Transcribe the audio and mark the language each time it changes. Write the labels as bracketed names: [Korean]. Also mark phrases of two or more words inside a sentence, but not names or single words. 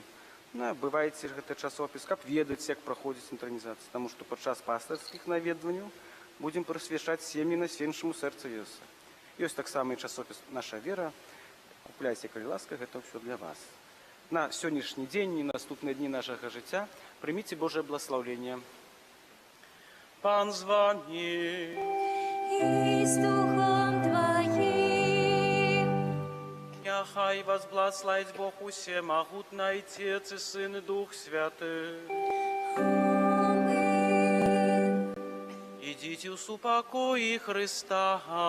[Belarusian] Набывайце гэты часопіс, каб ведаць, як праходзіць інтранізацыя, таму што падчас пастырскіх наведванняў будзем прысвячаць сем'і Найсвятейшаму сэрцу Езуса. Ёсць таксама і часопіс «Наша вера». Купляйце, калі ласка, гэта ўсё для вас. На сённяшні дзень і наступныя дні нашага жыцця прыміце Божае благословение. Пан з вами. [Russian] И с Духом Твоим. [Belarusian] Няхай вас благословить Бог Усемогутный, [Russian] Отец и Сын и Дух Святый. Аминь. Идите в упокое Христа.